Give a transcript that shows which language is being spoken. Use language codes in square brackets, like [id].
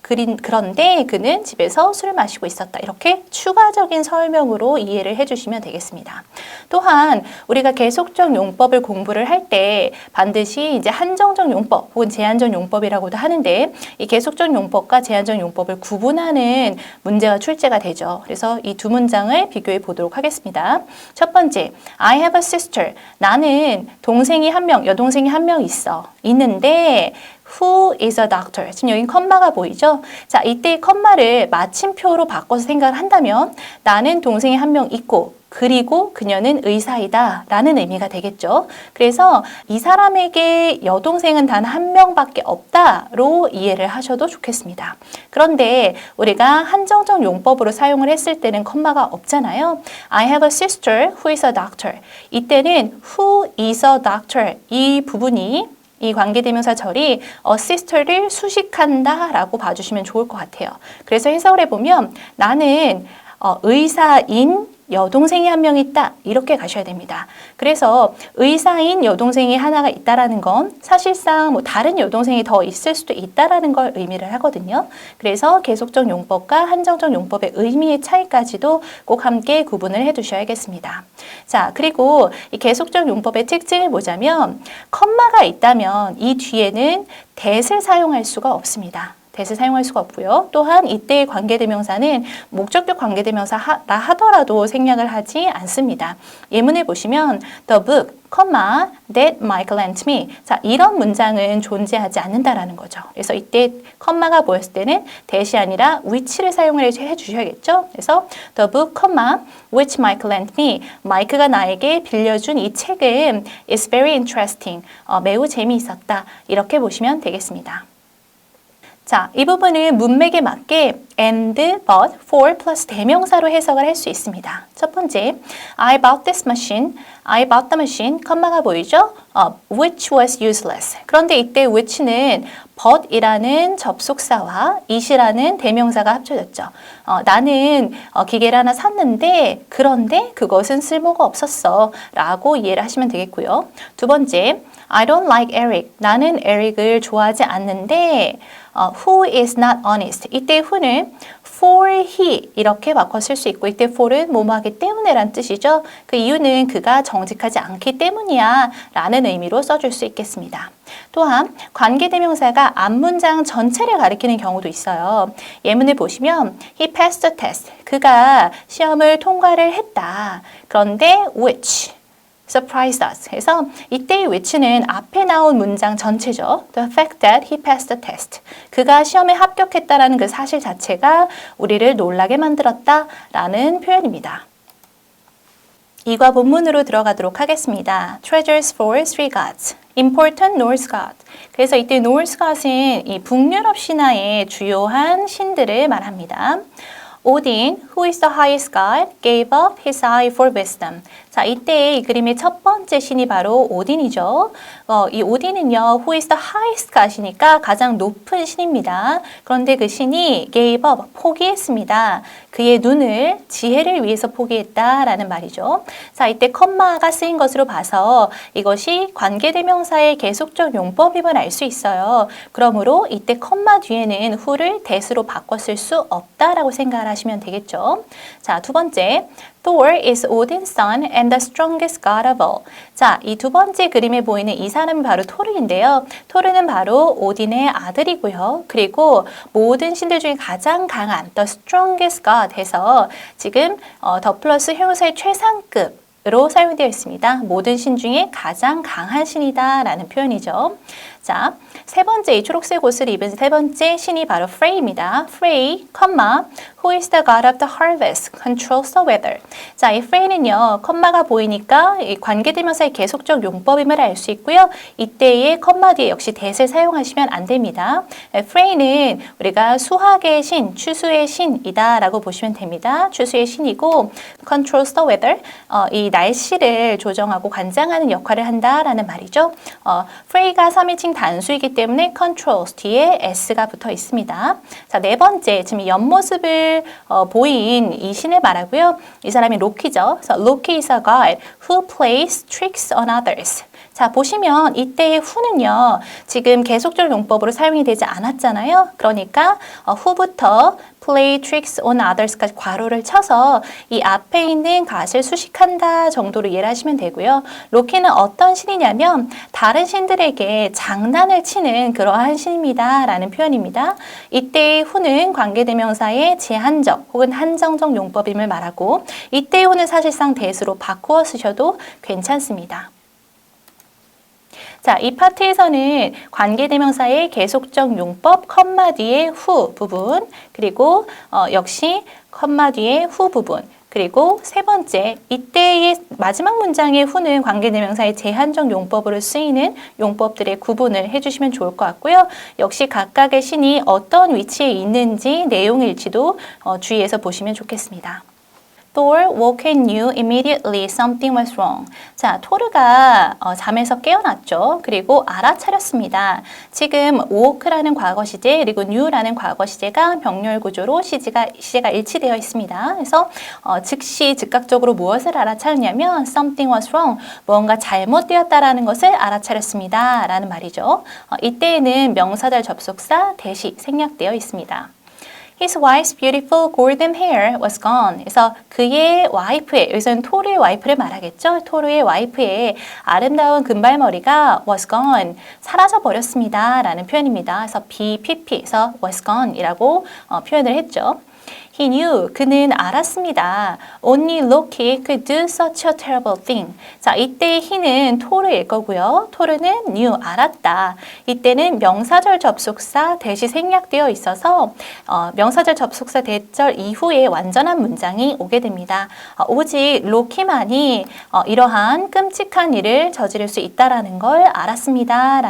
[ko] 그런데 그는 집에서 술을 마시고 있었다. 이렇게 추가적인 설명으로 이해를 해주시면 되겠습니다. 또한 우리가 계속적 용법을 공부를 할 때 반드시 이제 한정적 용법 혹은 제한적 용법이라고도 하는데 이 계속적 용법과 제한적 용법을 구분하는 문제가 출제가 되죠. 그래서 이 두 문장을 비교해 보도록 하겠습니다. 첫 번째, [en] I have a sister. [ko] 나는 동생이 한 명, 여동생이 한 명 있는데 [en] Who is a doctor? [ko] 지금 여기 컴마가 보이죠? 자, 이때 이 컴마를 마침표로 바꿔서 생각을 한다면 나는 동생이 한 명 있고 그리고 그녀는 의사이다 라는 의미가 되겠죠. 그래서 이 사람에게 여동생은 단 한 명밖에 없다로 이해를 하셔도 좋겠습니다. 그런데 우리가 한정적 용법으로 사용을 했을 때는 컴마가 없잖아요. [en] I have a sister who is a doctor. [ko] 이때는 [en] who is a doctor [ko] 이 부분이 이 관계대명사 절이 a sister를 수식한다 라고 봐주시면 좋을 것 같아요. 그래서 해석을 해보면 나는 의사인 여동생이 한 명 있다 이렇게 가셔야 됩니다. 그래서 의사인 여동생이 하나가 있다라는 건 사실상 뭐 다른 여동생이 더 있을 수도 있다라는 걸 의미를 하거든요. 그래서 계속적 용법과 한정적 용법의 의미의 차이까지도 꼭 함께 구분을 해두셔야겠습니다. 자, 그리고 이 계속적 용법의 특징을 보자면 컴마가 있다면 이 뒤에는 that을 사용할 수가 없습니다. that을 사용할 수가 없고요. 또한 이때의 관계대명사는 목적격 관계대명사라 하더라도 생략을 하지 않습니다. 예문을 보시면 [en] the book, that Michael lent me. [ko] 자, 이런 문장은 존재하지 않는다라는 거죠. 그래서 이때 컴마가 보였을 때는 that이 아니라 which를 사용을 해주셔야겠죠. 그래서 [en] the book, which Michael lent me. [ko] 마이크가 나에게 빌려준 이 책은 [en] is very interesting. [ko] 매우 재미있었다. 이렇게 보시면 되겠습니다. 자, 이 부분은 문맥에 맞게 and, but, for 플러스 대명사로 해석을 할 수 있습니다. 첫 번째, [en] I bought this machine. I bought the machine, [ko] 컴마가 보이죠? [en] which was useless. [ko] 그런데 이때 which는 but이라는 접속사와 it이라는 대명사가 합쳐졌죠. 나는 기계를 하나 샀는데 그런데 그것은 쓸모가 없었어 라고 이해를 하시면 되겠고요. 두 번째, [en] I don't like Eric. [ko] 나는 에릭을 좋아하지 않는데 [en] who is not honest. [ko] 이때 who는 for he 이렇게 바꿔 쓸 수 있고 이때 for은 뭐뭐하기 때문에 란 뜻이죠. 그 이유는 그가 정직하지 않기 때문이야 라는 의미로 써줄 수 있겠습니다. 또한 관계대명사가 앞문장 전체를 가리키는 경우도 있어요. 예문을 보시면 [en] he passed the test. [ko] 그가 시험을 통과를 했다. 그런데 [en] which surprised us. [ko] 그래서 이때의 which는 앞에 나온 문장 전체죠. [en] The fact that he passed the test. [ko] 그가 시험에 합격했다라는 그 사실 자체가 우리를 놀라게 만들었다라는 표현입니다. 이과 본문으로 들어가도록 하겠습니다. [en] Treasures for three gods. Important Norse God. [ko] 그래서 이때 Norse God은 이 북유럽 신화의 주요한 신들을 말합니다. [en] Odin, who is the highest god, gave up his eye for wisdom. [ko] 자, 자, 이때 이 그림의 첫 번째 신이 바로 오딘이죠. 이 오딘은요, [en] who is the highest [ko] 가시니까 가장 높은 신입니다. 그런데 그 신이 [en] gave up, [ko] 포기했습니다. 그의 눈을 지혜를 위해서 포기했다라는 말이죠. 자, 이때 컴마가 쓰인 것으로 봐서 이것이 관계대명사의 계속적 용법임을 알 수 있어요. 그러므로 이때 컴마 뒤에는 who를 that으로 바꿨을 수 없다라고 생각을 하시면 되겠죠. 자, 두 번째. [en] Thor is Odin's son and the strongest god of all. [ko] 자, 이 두 번째 그림에 보이는 이 사람이 바로 토르인데요. 토르는 바로 오딘의 아들이고요. 그리고 모든 신들 중에 가장 강한 [en] the strongest god [ko] 해서 지금 더 플러스 형용사의 최상급 으로 사용되어 있습니다. 모든 신 중에 가장 강한 신이다 라는 표현이죠. 자, 세 번째 이 초록색 옷을 입은 세 번째 신이 바로 Frey입니다. [en] Frey, who is the god of the harvest, controls the weather. [ko] 자, 이 Frey는요, 컴마가 보이니까 이 관계대명사의 계속적 용법임을 알 수 있고요. 이때의 컴마 뒤에 역시 that을 사용하시면 안 됩니다. Frey는 우리가 수학의 신, 추수의 신이다 라고 보시면 됩니다. 추수의 신이고 [en] controls the weather, [ko] 이 날씨를 조정하고 관장하는 역할을 한다라는 말이죠. Frey가 3인칭 단수이기 때문에 controls 뒤에 s가 붙어 있습니다. 자, 네 번째, 지금 옆모습을 보인 이 신을 말하고요. 이 사람이 로키죠. [en] 그래서 Loki is a god who plays tricks on others. [ko] 자, 보시면 이때의 who는요, 지금 계속적 용법으로 사용이 되지 않았잖아요. 그러니까 who부터 [en] play tricks on others [ko] 까지 괄호를 쳐서 이 앞에 있는 것을 수식한다 정도로 이해를 하시면 되고요. 로키는 어떤 신이냐면 다른 신들에게 장난을 치는 그러한 신입니다 라는 표현입니다. 이때의 who는 관계대명사의 제한적 혹은 한정적 용법임을 말하고 이때의 who는 사실상 that으로 바꾸어 쓰셔도 괜찮습니다. 자, 이 파트에서는 관계대명사의 계속적 용법, 컴마 뒤에 who 부분, 그리고 역시 컴마 뒤에 who 부분, 그리고 세 번째, 이때의 마지막 문장의 who는 관계대명사의 제한적 용법으로 쓰이는 용법들의 구분을 해주시면 좋을 것 같고요. 역시 각각의 신이 어떤 위치에 있는지 내용일지도 주의해서 보시면 좋겠습니다. [en] Thor woke and knew immediately something was wrong. [ko] 자, 토르가 잠에서 깨어났죠. 그리고 알아차렸습니다. 지금 woke라는 과거 시제 그리고 knew라는 과거 시제가 병렬 구조로 시제가 일치되어 있습니다. 그래서 즉시 즉각적으로 무엇을 알아차렸냐면 [en] something was wrong. [ko] 뭔가 잘못되었다라는 것을 알아차렸습니다. 라는 말이죠. 이때에는 명사절 접속사 that이 생략되어 있습니다. [en] His wife's beautiful golden hair was gone. [ko] 그래서 그의 와이프의, 여기서는 토르의 와이프를 말하겠죠. 토르의 와이프의 아름다운 금발머리가 [en] was gone, [ko] 사라져 버렸습니다 라는 표현입니다. 그래서 BPP에서 [en] was gone [ko] 이라고 표현을 했죠. [en] He knew, [ko] 그는 알았습니다. [en] Only Loki could do such a terrible thing. [ko] 자, 이때 he는 토르일 거고요. 토르는 knew, 알았다. 이때는 명사절 접속사 that이 생략되어 있어서 명사절 접속사 that절 이후에 완전한 문장이 오게 됩니다. 오직 로키만이 이러한 끔찍한 일을 저지를 수 있다라는 걸 알았습니다.